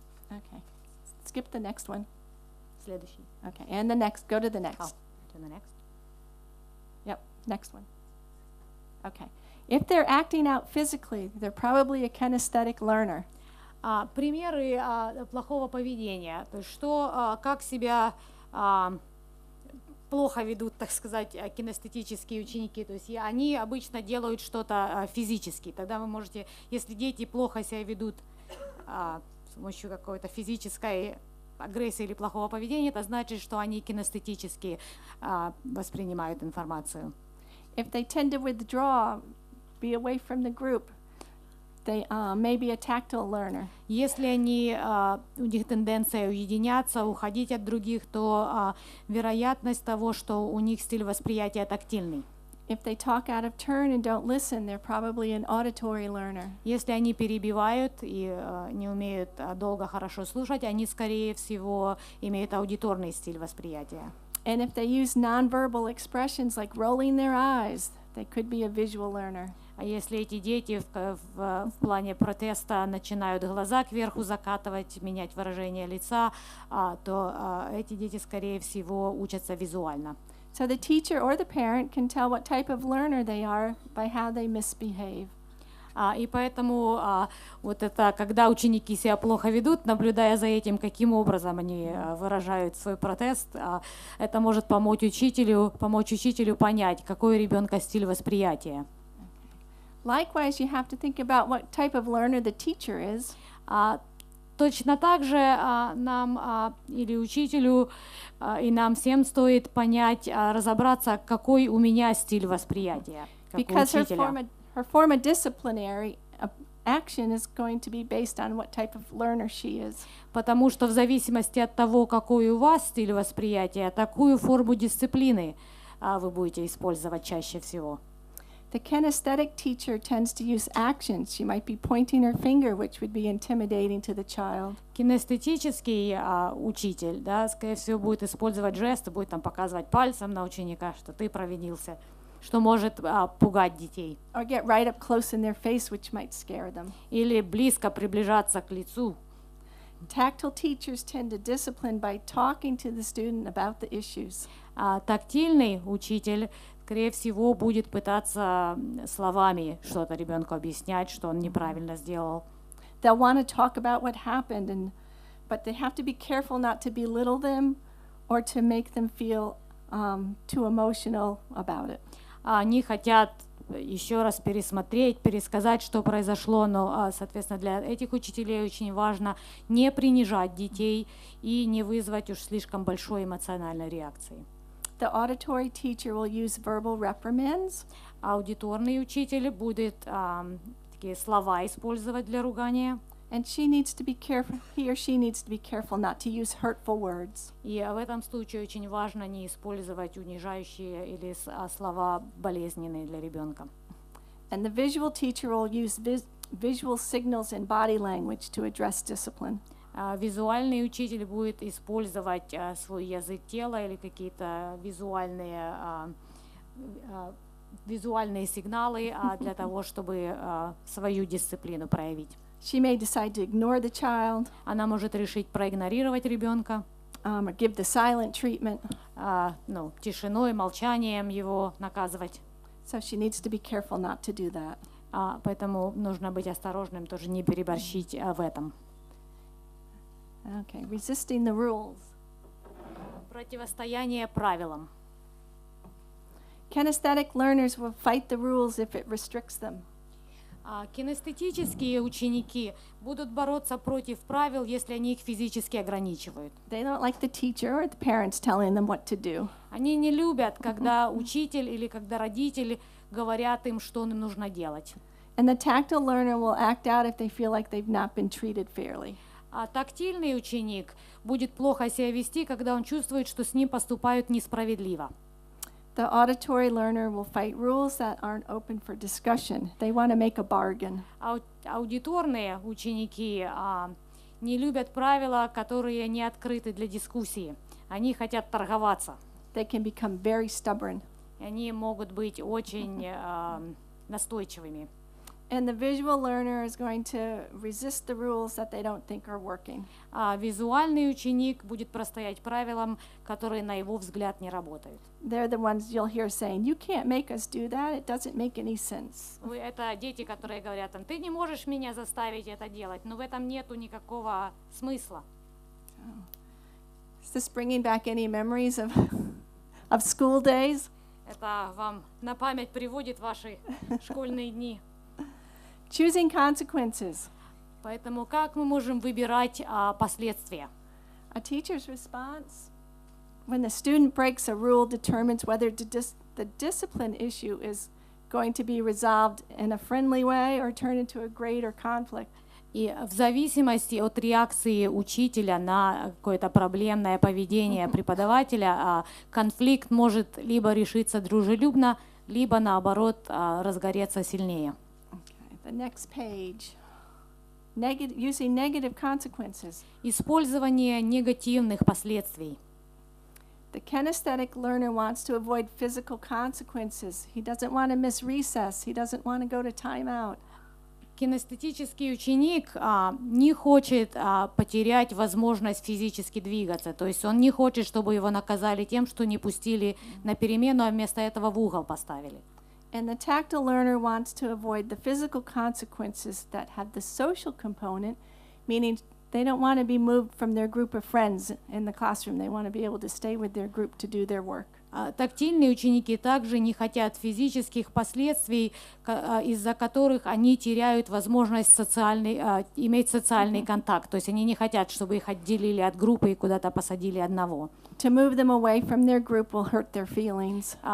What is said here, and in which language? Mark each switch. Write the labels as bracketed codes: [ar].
[en] Okay, skip the next one. [ru] Следующий. [en] Okay, and the next, go to the next. To the next. Yep, next one. Okay. If they're acting out physically, they're probably a kinesthetic learner. [ru] Примеры плохого поведения. То есть как себя плохо ведут, так сказать, кинестетические ученики. То есть они обычно делают что-то физически. Тогда вы можете, если дети плохо себя ведут с помощью какой-то физической агрессии или плохого поведения, это значит, что они кинестетически воспринимают информацию. [en] If they tend to withdraw, be away from the group, they may be a tactile learner. [ru] Если у них тенденция уединяться, уходить от других, то вероятность того, что у них стиль восприятия тактильный. [en] If they talk out of turn and don't listen, they're probably an auditory learner. [ru] Если они перебивают и не умеют долго хорошо слушать, они, скорее всего, имеют аудиторный стиль восприятия. [en] And if they use nonverbal expressions like rolling their eyes, they could be a visual learner. [ru] А если эти дети в плане протеста начинают глаза кверху закатывать, менять выражение лица, то эти дети, скорее всего, учатся визуально. [en] So the teacher or the parent can tell what type of learner they are by how they misbehave. [ru] И поэтому вот это, когда ученики себя плохо ведут, наблюдая за этим, каким образом они выражают свой протест, это может помочь учителю понять, какой у ребенка стиль восприятия. [en] Likewise, you have to think about what type of learner the teacher is. [ru] Точно так же нам или учителю, и нам всем стоит понять, разобраться, какой у меня стиль восприятия, как у учителя. [en] Her form of disciplinary action is going to be based on what type of learner she is. [ru] Потому что в зависимости от того, какой у вас стиль восприятия, такую форму дисциплины вы будете использовать чаще всего. [en] The kinesthetic teacher tends to use actions. She might be pointing her finger, which would be intimidating to the child. [ru] Кинестетический учитель, да, скорее всего, будет использовать жесты, будет там показывать пальцем на ученика, что ты провинился, что может пугать детей. [en] Or get right up close in their face, which might scare them. [ru] Или близко приближаться к лицу. [en] Tactile teachers tend to discipline by talking to the student about the issues. [ru] Тактильный учитель, скорее всего, будет пытаться словами что-то ребенку объяснять, что он неправильно сделал. [en] They'll want to talk about what happened, but they have to be careful not to belittle them or to make them feel too emotional about it. [ru] Они хотят еще раз пересмотреть, пересказать, что произошло, но, соответственно, для этих учителей очень важно не принижать детей и не вызвать уж слишком большой эмоциональной реакции. [en] The auditory teacher will use verbal reprimands. [ru] Аудиторный учитель будет такие слова использовать для ругания. [en] And he or she needs to be careful not to use hurtful words. [ru] И в этом случае очень важно не использовать унижающие или слова болезненные для ребенка. [en] And the visual teacher will use visual signals and body language to address discipline. [ru] Визуальный учитель будет использовать свой язык тела или какие-то визуальные сигналы для того, чтобы свою дисциплину проявить. [en] She may decide to ignore the child. [ru] Она может решить проигнорировать ребенка. [en] Or give the silent treatment. [ru] Тишиной, молчанием его наказывать. [en] So she needs to be careful not to do that. [ru] Поэтому нужно быть осторожным, тоже не переборщить в этом. [en] Okay, resisting the rules. [ru] Противостояние правилам. [en] Kinesthetic learners will fight the rules if it restricts them. [ru] Кинестетические ученики будут бороться против правил, если они их физически ограничивают. [en] They don't like the teacher or the parents telling them what to do. [ru] Они не любят, когда учитель или когда родители говорят им, что им нужно делать. [en] And the tactile learner will act out if they feel like they've not been treated fairly. [ru] Тактильный ученик будет плохо себя вести, когда он чувствует, что с ним поступают несправедливо. [en] The auditory learner will fight rules that aren't open for discussion. They want to make a bargain. [ru] Аудиторные ученики не любят правила, которые не открыты для дискуссии. Они хотят торговаться. [en] They can become very stubborn. [ru] Они могут быть очень настойчивыми. [en] And the visual learner is going to resist the rules that they don't think are working. [ru] Визуальный ученик будет простоять правилам, которые на его взгляд не работают. [en] They're the ones you'll hear saying, "You can't make us do that. It doesn't make any sense." [ru] Это дети, которые говорят, ты не можешь меня заставить это делать, но в этом нету никакого смысла. [en] Is this bringing back any memories of school days? [ru] Это вам на память приводит ваши школьные дни. [en] Choosing consequences. [ru] Поэтому как мы можем выбирать последствия? [en] A teacher's response when the student breaks a rule determines whether the discipline issue is going to be resolved in a friendly way or turn into a grade or conflict. [ru] И в зависимости от реакции учителя на какое-то проблемное поведение преподавателя, конфликт может либо решиться дружелюбно, либо наоборот разгореться сильнее. [en] The next page. Using negative consequences. [ru] Использование негативных последствий. [en] The kinesthetic learner wants to avoid physical consequences. He doesn't want to miss recess. He doesn't want to go to timeout. [ru] Кинестетический ученик не хочет потерять возможность физически двигаться. То есть он не хочет, чтобы его наказали тем, что не пустили на перемену, а вместо этого в угол поставили. [en] And the tactile learner wants to avoid the physical consequences that have the social component, meaning they don't want to be moved from their group of friends in the classroom. They want to be able to stay with their group to do their work. [ru] Тактильные ученики также не хотят физических последствий, из-за которых они теряют возможность иметь социальный контакт. То есть они не хотят, чтобы их отделили от группы и куда-то посадили одного. [en] To move them away from their group will hurt their feelings.